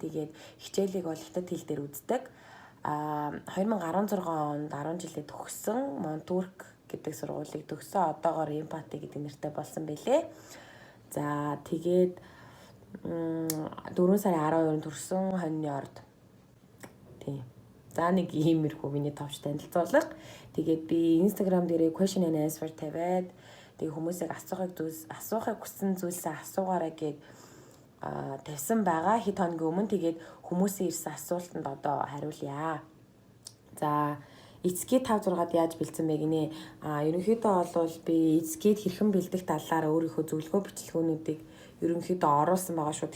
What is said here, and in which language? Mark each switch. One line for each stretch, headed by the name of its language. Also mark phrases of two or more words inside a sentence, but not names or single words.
Mongolian: Тэгээд хичээлийг бол хятад хэл дээр үздэг. 2016 онд 10 жилээ төгссөн Монтүрк гэдэг сургуулийг төгссөн. Одоогоор Эмпати гэдэг нэртэй болсон байлээ. За тэгээд 4 сарын 12-нд төрсөн хоньны орд. Тийм. За нэг иймэрхүү миний товч танилцуулга. Тэгээд би Instagram дээрээ
English: question and answer
Mongolian: тавиад тэгээд хүмүүсийг асуухыг хүссэн зүйлсээ асуугаарай гэж тавьсан байгаа. Хэд хоногийн өмнө тэгээд хүмүүсийн ирсэн асуултанд одоо хариулъя. За эцгийг 5-6-ад яаж бэлдсэн бэ гинэ? Ерөнхийдөө бол би эцгийг хэрхэн бэлдэх талаар өөрийнхөө зөвлөгөө бичлэгүүдийг ерөнхийдөө оруулсан байгаа шүү.